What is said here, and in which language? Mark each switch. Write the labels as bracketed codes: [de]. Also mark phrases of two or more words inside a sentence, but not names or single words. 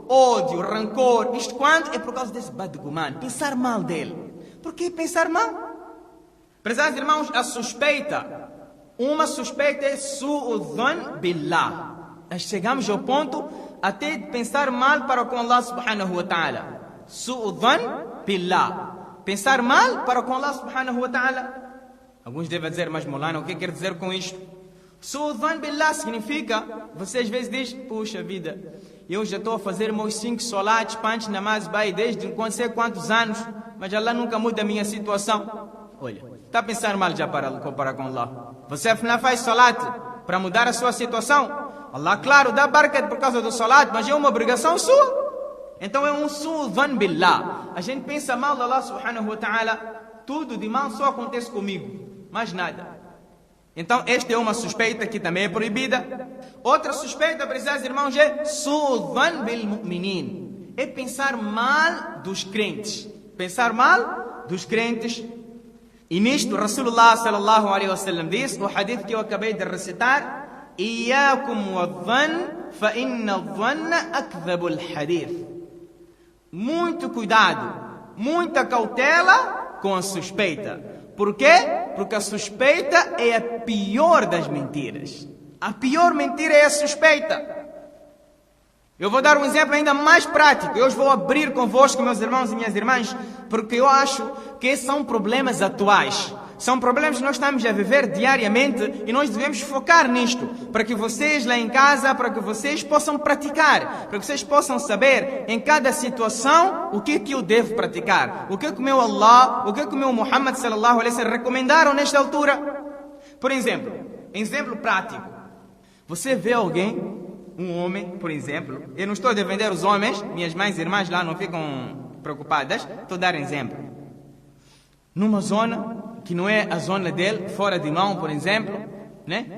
[pt] Ódio, rancor. Isto quando? É por causa desse badguman. Pensar mal dele. Por que pensar mal? Prezados irmãos, a suspeita. Uma suspeita é [ar] سوء الظن بالله. [pt] Nós chegamos ao ponto até de pensar mal para com [ar] الله سبحانه وتعالى. سوء الظن بالله. [pt] Pensar mal para com [ar] الله سبحانه وتعالى. [pt] Alguns devem dizer, mas Molana, o que quer dizer com isto? [ar] سوء الظن بالله [pt] significa, você às vezes diz, puxa vida, eu já estou a fazer meus 5 solats, [ur] پانچ، نماز، بھائی, [pt] desde não sei quantos anos, mas Allah nunca muda a minha situação. Olha, está a pensar mal já para com Allah. Você afinal faz salat para mudar a sua situação. Allah, claro, dá barakat por causa do salat, mas é uma obrigação sua. Então é um [ar] سوء الظن بالله. [pt] A gente pensa mal de [ar] الله سبحانه وتعالى, [pt] tudo de mal só acontece comigo, mais nada. Então esta é uma suspeita que também é proibida. Outra suspeita, prezados irmãos, é [ar] سوء الظن بالمؤمنين. [pt] É pensar mal dos crentes. Pensar mal dos crentes. E nisto, [ar] رسول الله صلى الله عليه وسلم [pt] diz, o hadith que eu acabei de recitar, [ar] إياكم والظن فإن الظن أكذب الحديث. [pt] Muito cuidado, muita cautela com a suspeita. Por quê? Porque a suspeita é a pior das mentiras. A pior mentira é a suspeita. Eu vou dar um exemplo ainda mais prático. Eu hoje vou abrir convosco, meus irmãos e minhas irmãs, porque eu acho que esses são problemas atuais. São problemas que nós estamos a viver diariamente e nós devemos focar nisto, para que vocês lá em casa, para que vocês possam praticar, para que vocês possam saber em cada situação o que eu devo praticar, o que o meu Allah, o que o meu Muhammad [ar] صلى الله عليه وسلم [pt] recomendaram nesta altura. Por exemplo, exemplo prático. Você vê alguém, um homem, por exemplo, eu não estou a defender os homens, minhas mães e irmãs lá não ficam preocupadas, estou a dar exemplo. Numa zona que não é a zona dele, fora de mão, por exemplo, né?